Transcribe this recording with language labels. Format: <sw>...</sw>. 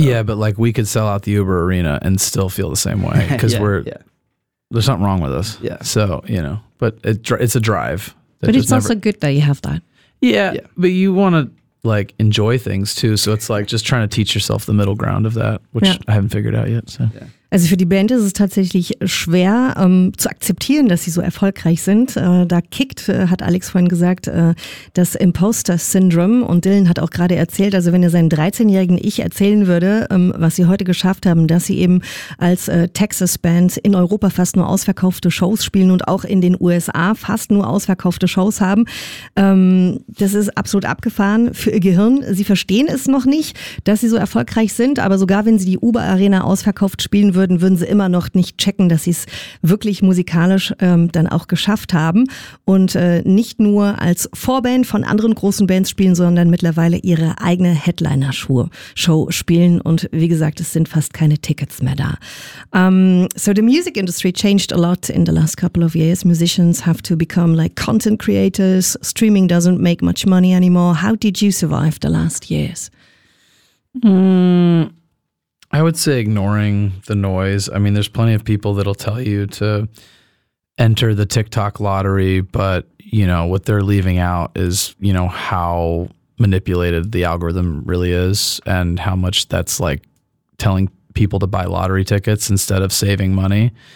<en>Yeah, but like we could sell out the Uber Arena and still feel the same way because there's something wrong with us. Yeah. So, you know, but it's a drive. But it's also good that you have that. Yeah, but you want to like enjoy things too. So it's like just trying to teach yourself the middle ground of that, which I haven't figured out yet. So. Yeah.</en> <de>Also für die Band ist es tatsächlich schwer zu akzeptieren, dass sie so erfolgreich sind. Da kickt, hat Alex vorhin gesagt, das Imposter-Syndrome. Und Dylan hat auch gerade erzählt, also wenn er seinem 13-jährigen Ich erzählen würde, was sie heute geschafft haben, dass sie eben als Texas-Band in Europa fast nur ausverkaufte Shows spielen und auch in den USA fast nur ausverkaufte Shows haben. Das ist absolut abgefahren für ihr Gehirn. Sie verstehen es noch nicht, dass sie so erfolgreich sind, aber sogar wenn sie die Uber-Arena ausverkauft spielen würden sie immer noch nicht checken, dass sie es wirklich musikalisch dann auch geschafft haben und nicht nur als Vorband von anderen großen Bands spielen, sondern mittlerweile ihre eigene Headliner-Show spielen und wie gesagt, es sind fast keine Tickets mehr da.</de> <en>So the music industry changed a lot in the last couple of years. Musicians have to become like content creators. Streaming doesn't make much money anymore. How did you survive the last years? I would say ignoring the noise. I mean, there's plenty of people that'll tell you to enter the TikTok lottery, but, you know, what they're leaving out is, you know, how manipulated the algorithm really is and how much that's like telling people to buy lottery tickets instead of saving money.</en>